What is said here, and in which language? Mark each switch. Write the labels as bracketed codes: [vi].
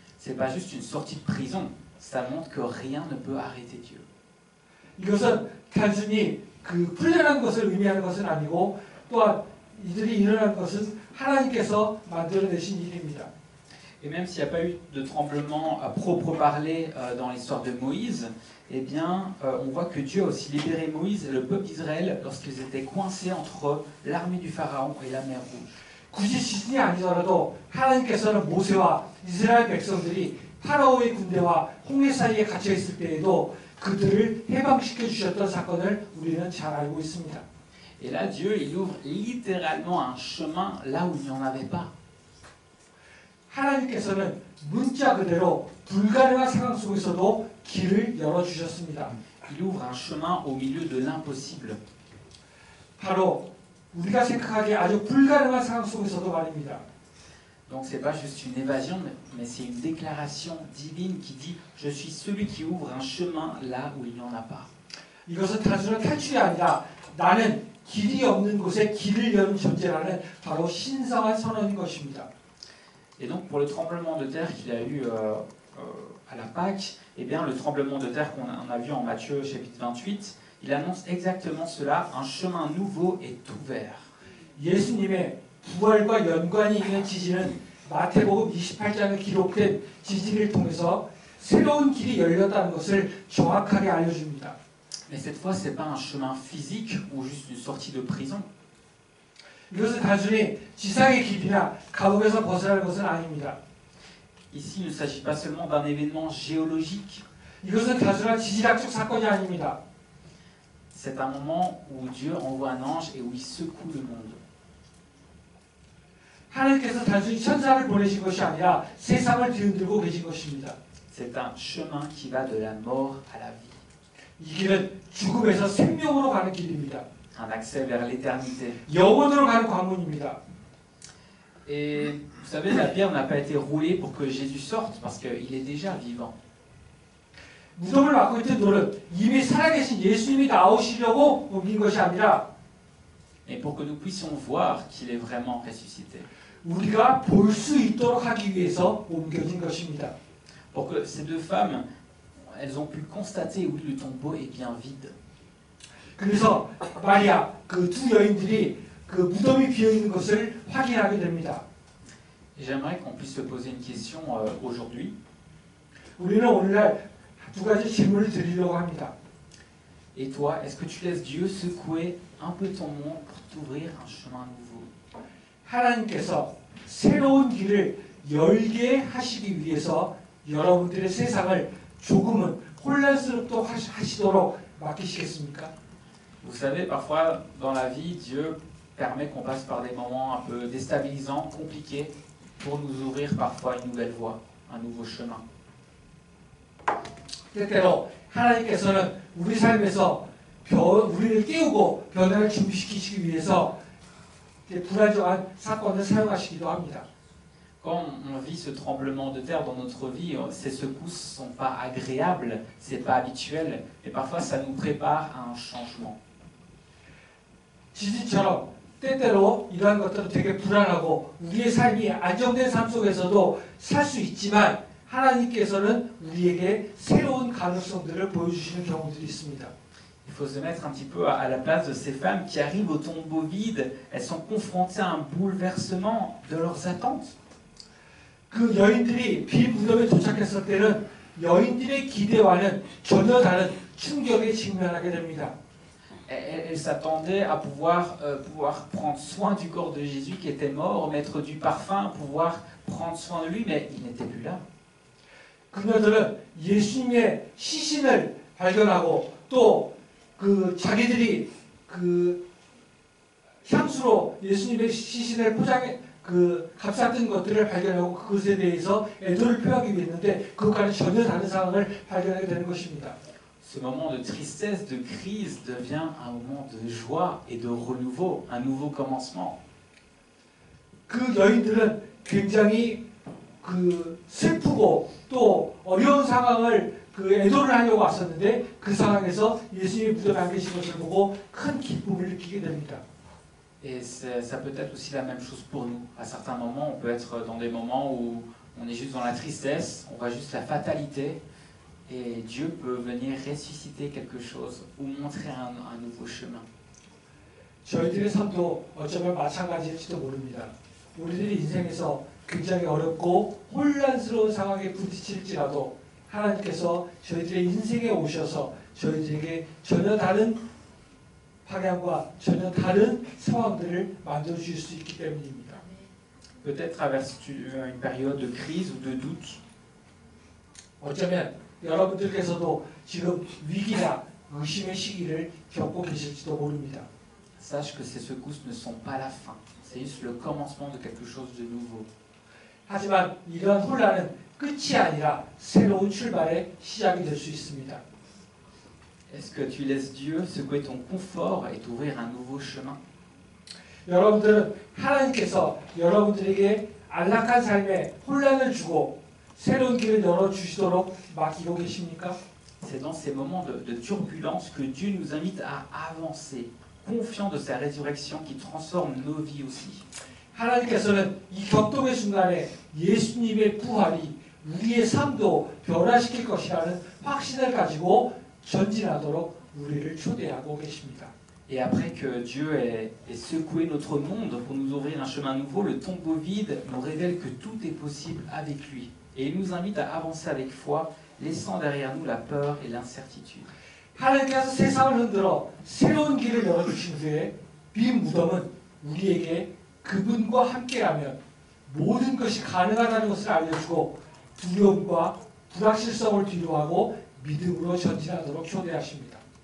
[fr] C'est pas juste une sortie de prison, ça montre que rien ne peut arrêter Dieu. [ko] 이것은 단순히 그 풀려난 것을 의미하는 것은 아니고 또한 이들이 일어난 것은 하나님께서 만들어내신 일입니다. [fr] Et même s'il n'y a pas eu de tremblement à proprement parler dans l'histoire de Moïse, eh bien, on voit que Dieu a aussi libéré Moïse et le peuple d'Israël lorsqu'ils étaient coincés entre l'armée du Pharaon et la mer Rouge. [ko] 굳이 지진이 아니더라도 하나님께서는 모세와 이스라엘 백성들이 파라오의 군대와 홍해 사이에 갇혀 있을 때에도 그들을 해방시켜 주셨던 사건을 우리는 잘 알고 있습니다. [fr] Et là, Dieu, il ouvre littéralement un chemin là où il n'y en avait pas. [ko] 하나님께서는 문자 그대로 불가능한 상황 속에서도 길을 열어주셨습니다. [fr] Il ouvre un chemin au milieu de l'impossible. [ko] 바로 우리가 생각하기에 아주 불가능한 상황 속에서도 말입니다. [fr] Donc c'est pas juste une évasion, mais c'est une déclaration divine qui dit « Je suis celui qui ouvre un chemin là où il n'y en a pas ». [ko] 이것은 단순한 탈출이 아니라 나는 길이 없는 곳에 길을 여는 존재라는 바로 신성한 선언인 것입니다. [fr] Et donc pour le tremblement de terre qu'il a eu à la Pâque, eh bien le tremblement de terre qu'on a vu en Matthieu chapitre 28, il annonce exactement cela, un chemin nouveau est ouvert. [ko] 예수님의 부활과 연관이 있는 지진은 마태복음 28장에 기록된 지진을 통해서 새로운 길이 열렸다는 것을 정확하게 알려줍니다. [fr] Mais cette fois, ce n'est pas un chemin physique ou juste une sortie de prison. [ko] 이것은 단순히 지상의 길이나 감옥에서 벗어나는 것은 아닙니다. [fr] Ici, il ne s'agit pas seulement d'un événement géologique. [ko] 이것은 단순한 지질학적 사건이 아닙니다. [fr] C'est un moment où Dieu envoie un ange et où il secoue le monde. [ko] 하나님께서 단순히 천사를 보내신 것이 아니라 세상을 뒤흔들고 계신 것입니다. [fr] C'est un chemin qui va de la mort à la vie. [ko] 이 길은 죽음에서 생명으로 가는 길입니다. [fr] Un accès vers l'éternité. [ko] 영원으로 가는 관문입니다. [fr] Et vous savez, la pierre n'a pas été roulée pour que Jésus sorte, parce qu'il est déjà vivant. [ko] 무덤을 막고 있던 돌은 이미 살아계신 예수님이 나오시려고 옮긴 것이 아니라 [fr] Mais pour que nous puissions voir qu'il est vraiment ressuscité. [ko] 우리가 볼 수 있도록 하기 위해서 옮겨진 것입니다. [fr] Pour que ces deux femmes, elles ont pu constater, oui, le tombeau est bien vide. [ko] 그래서 마리아, 그 두 여인들이 그 무덤이 비어 있는 것을 확인하게 됩니다. [fr] Et j'aimerais qu'on puisse se poser une question aujourd'hui. [ko] 우리는 오늘날 두 가지 질문을 드리려고 합니다. [fr] Et toi, est-ce que tu laisses Dieu secouer un peu ton monde pour t'ouvrir un chemin nouveau? [ko] 하나님께서 새로운 길을 열게 하시기 위해서 여러분들의 세상을 조금은 혼란스럽도록 하시도록 맡기시겠습니까? [fr] Vous savez, parfois dans la vie, Dieu permet qu'on passe par des moments un peu déstabilisants, compliqués, pour nous ouvrir parfois une nouvelle voie, un nouveau chemin. [ko] 때때로 하나님께서는 우리 삶에서 우리를 깨우고 변화를 준비시키시기 위해서 불안정한 사건을 사용하시기도 합니다. [fr] Quand on vit ce tremblement de terre dans notre vie, ces secousses ne sont pas agréables, c'est pas habituel, mais parfois ça nous prépare à un changement. [ko] 지진처럼 때때로 이러한 것들은 되게 불안하고 우리의 삶이 안정된 삶 속에서도 살 수 있지만 하나님께서는 우리에게 새로운 가능성들을 보여주시는 경우들이 있습니다. [fr] Il faut se mettre un petit peu à la place de ces femmes qui arrivent au tombeau vide. Elles sont confrontées à un bouleversement de leurs attentes. [ko] 그 여인들이 빈 무덤에 도착했을 때는 여인들의 기대와는 전혀 다른 충격에 직면하게 됩니다. [fr] Elles s'attendaient à pouvoir prendre soin du corps de Jésus qui était mort, mettre du parfum, pouvoir prendre soin de lui, mais il n'était plus là. [ko] 그녀들은 예수님의 시신을 발견하고 또 그 자기들이 그 향수로 예수님의 시신을 포장해 그 값쌌던 것들을 발견하고 그것에 대해서 애도를 표하기 위해 했는데 그것과는 전혀 다른 상황을 발견하게 되는 것입니다. [fr] Ce moment de tristesse, de crise devient un moment de joie et de renouveau, un nouveau commencement. [ko] 그 여인들은 굉장히 그 슬프고 또 어려운 상황을 그 애도를 하려고 왔었는데 그 상황에서 예수님이 무덤에 안 계신 것을 보고 큰 기쁨을 느끼게 됩니다. [fr] Et ça peut être aussi la même chose pour nous. À certains moments, on peut être dans des moments où on est juste dans la tristesse, on voit juste la fatalité, et Dieu peut venir ressusciter quelque chose ou montrer un nouveau chemin. [ko] 저희들의 삶도 어쩌면 마찬가지일지도 모릅니다. 우리들의 인생에서 굉장히 어렵고 혼란스러운 상황에 부딪힐지라도 하나님께서 저희들의 인생에 오셔서 저희들에게 전혀 다른 방향과 전혀 다른 상황들을 만들어 주실 수 있기 때문입니다. [fr] Peut-être traverses-tu une période de crise ou de doute. [ko] 어쩌면 여러분들께서도 지금 위기나 의심의 시기를 겪고 계실지도 모릅니다. [fr] Sache que ces secousses ne sont pas la fin. C'est juste le commencement de quelque chose de nouveau. [ko] 하지만 이러한 혼란은 끝이 아니라 새로운 출발의 시작이 될 수 있습니다. [fr] Est-ce que tu laisses Dieu secouer ton confort et t'ouvrir un nouveau chemin? [ko] 여러분들은 하나님께서 여러분들에게 안락한 삶에 혼란을 주고 새로운 길을 열어주시도록 맡기고 계십니까? [fr] C'est dans ces moments de turbulence que Dieu nous invite à avancer, confiant de sa résurrection qui transforme nos vies aussi. [ko] 하나님께서는 이 격동의 순간에 예수님의 부활이 우리의 삶도 변화시킬 것이라는 확신을 가지고 전진하도록 우리를 초대하고 계십니다. [fr] Et après que Dieu ait secoué notre monde pour nous ouvrir un chemin nouveau, le tombeau vide nous révèle que tout est possible avec lui. Et il nous invite à avancer avec foi, laissant derrière nous la peur et l'incertitude. [ko] 하나님께서 세상을 흔들어 새로운 길을 열어주신 후에 빈 무덤은 우리에게 그분과 함께라면 모든 것이 가능하다는 것을 알려주고 두려움과 불확실성을 뒤로하고 믿음으로 전진하도록 초대하십니다.